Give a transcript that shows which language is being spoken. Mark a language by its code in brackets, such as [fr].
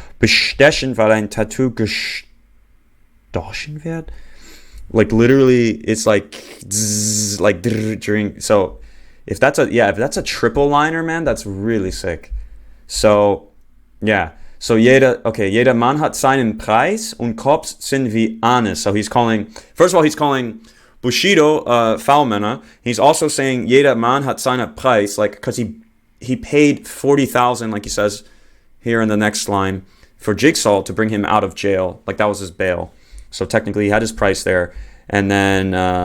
[de] Bestechen, weil ein Tattoo gestochen wird. [en] Like literally, it's like zzz, like during. So, if that's a triple liner, man, that's really sick. So, yeah. [de] So jeder Mann hat seinen Preis und Cops sind wie Anis. [en] So he's calling. First of all, he's calling Bushido Foulmänner. He's also saying [de] jeder Mann hat seinen Preis, [en] like because he paid 40,000, like he says here in the next line, for Jigsaw to bring him out of jail. Like that was his bail. So technically he had his price there. And then